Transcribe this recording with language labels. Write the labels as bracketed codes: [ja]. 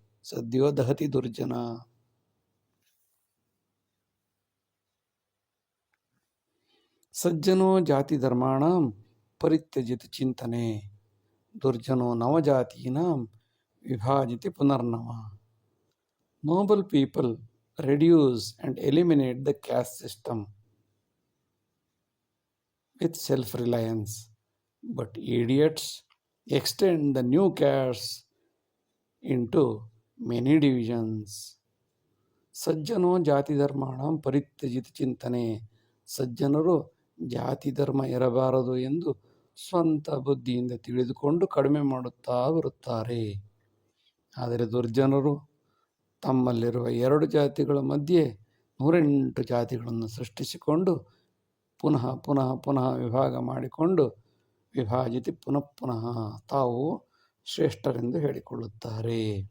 [sa] ಸದ್ಯೋ ದಹತಿ ದುರ್ಜನ. ಸಜ್ಜನೋ ಜಾತಿ ಧರ್ಮಾಣಂ ಪರಿತ್ಯಜಿತ ಚಿಂತನೆ ದುರ್ಜನೋ ನವಜಾತೀನಾಂ ವಿಭಾಜಿತಿ ಪುನರ್ನವ. [en] Noble people reduce and eliminate the caste system with self-reliance, but idiots extend the new castes into many divisions. [sa] ಸಜ್ಜನೋ ಜಾತಿ ಧರ್ಮಾಣಂ ಪರಿತ್ಯಜಿತ ಚಿಂತನೆ. [kn] ಸಜ್ಜನರು ಜಾತಿ ಧರ್ಮ ಇರಬಾರದು ಎಂದು ಸ್ವಂತ ಬುದ್ಧಿಯಿಂದ ತಿಳಿದುಕೊಂಡು ಕಡಿಮೆ ಮಾಡುತ್ತಾ ಬರುತ್ತಾರೆ. ಆದರೆ ದುರ್ಜನರು ತಮ್ಮಲ್ಲಿರುವ 2 ಜಾತಿಗಳ ಮಧ್ಯೆ 108 ಜಾತಿಗಳನ್ನು ಸೃಷ್ಟಿಸಿಕೊಂಡು ಪುನಃ ಪುನಃ ಪುನಃ ವಿಭಾಗ ಮಾಡಿಕೊಂಡು ವಿಭಾಜಿತಿ ಪುನಃ ಪುನಃ ತಾವು ಶ್ರೇಷ್ಠರೆಂದು ಹೇಳಿಕೊಳ್ಳುತ್ತಾರೆ.